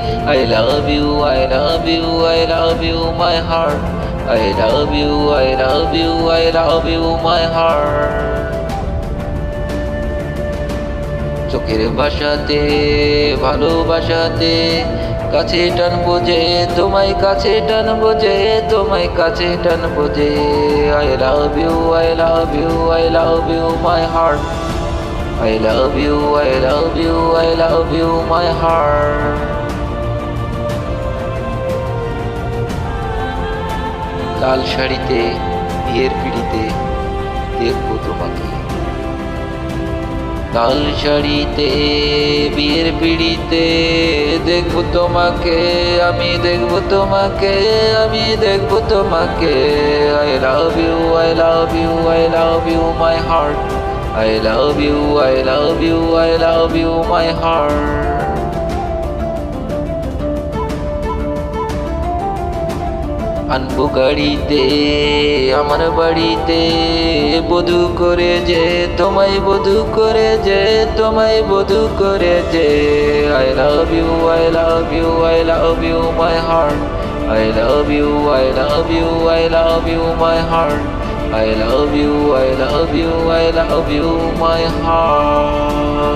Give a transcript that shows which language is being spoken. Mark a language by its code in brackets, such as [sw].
[en] I love you, I love you, I love you my heart, I love you, I love you, I love you my heart. [bn] চোখের ভাষাতে ভালোবাসাতে কাছে টানবো যে, তোমায় কাছে টানবো যে, তোমায় কাছে টানবো যে। [en] I love you, I love you, I love you, my heart. I love you, I love you, I love you, my heart. [bn] লাল শাড়িতে বিয়ের পিড়িতে দেখবো তোমাকে, লাল শাড়িতে বিয়ের পিড়িতে দেখবো তোমাকে, আমি দেখবো তোমাকে, আমি দেখবো তোমাকে। [en] I love you, I love you, I love you, my heart. I love you, I love you, I love you, my heart. [bn] আনবো গাড়িতে আমার বাড়িতে, বধূ করে যে, তোমায় বধূ করে যে, তোমায় বধূ করে যে। [en] I love you, I love you, I love you, my heart. I love you, I love you, I love you, my heart. I love you, I love you, I love you, my heart.